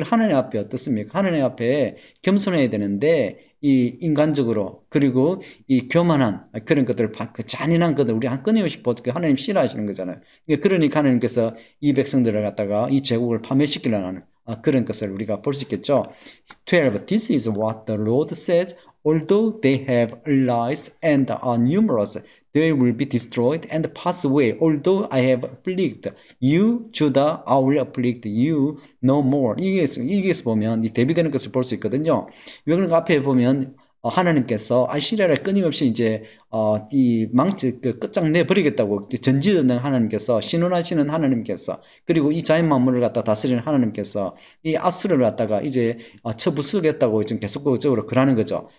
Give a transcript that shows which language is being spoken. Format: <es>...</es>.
<ko>그럼 하나님 앞에 어떻습니까? 하나님 앞에 겸손해야 되는데 이 인간적으로 그리고 이 교만한 그런 것들 그 잔인한 것들 우리 끊임없이 하나님 싫어하시는 거잖아요. 그러니까 하나님께서 이 백성들을 갖다가 이 제국을 파멸시키려는 하는 그런 것을 우리가 볼 수 있겠죠. 12.</ko> <en>This is what the Lord says. Although they have allies and are numerous, they will be destroyed and pass away. Although I have afflicted you, Judah, I will afflict you no more.</en> <ko>이게서 보면 이 대비되는 것을 볼 수 있거든요. 왜 그런가 앞에 보면 하나님께서 아시리아를 끊임없이 이제 이 망치 끝장내 버리겠다고 전지전능 하나님께서 신원하시는 하나님께서 그리고 이 자연 만물을 갖다 다스리는 하나님께서 이 아수르를 갖다가 이제 쳐부수겠다고 지금 계속적으로 그러는 거죠.</ko>